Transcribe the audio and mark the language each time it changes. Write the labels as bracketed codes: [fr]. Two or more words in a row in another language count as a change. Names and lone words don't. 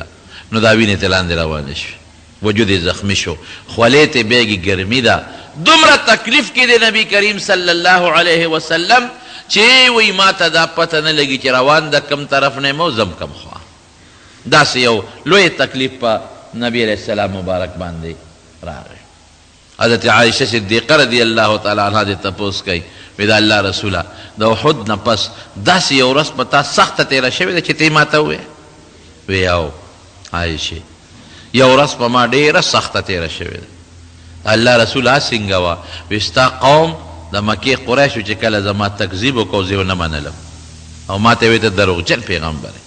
[ps] نو دا وینې ته لاندې روانې شوې، وجود یې زخمي شو، خولې ته بیګي ګرمي ده. دومره تکلیف کې دی نبی کریم [ar] صلی الله علیه وسلم [ps] چې وی ما ته دا پته نه لګي چې روان د کم طرف نه مو زم کم خوا. داسې یو لوی تکلیف په نبی علیہ السلام مبارک باندې راغی. حضرت عائشہ صدیقہ [ar] رضی اللہ تعالی عنہ [ps] دې تپوس کوي، وی دا الله رسوله د احد نه پس داسې یو ورځ په تا سخته تېره شوې ده چې تی ما ته ووایې؟ وی او عائشې یو ورځ په ما ډېره سخته تېره شوې ده. الله رسول څنګه وه؟ وی ستا قوم د مکې قریشو چې کله زما تکذیب وکړو زه یې ونه منلم، او ما ته یې وی ته دروغجن پیغمبر یې.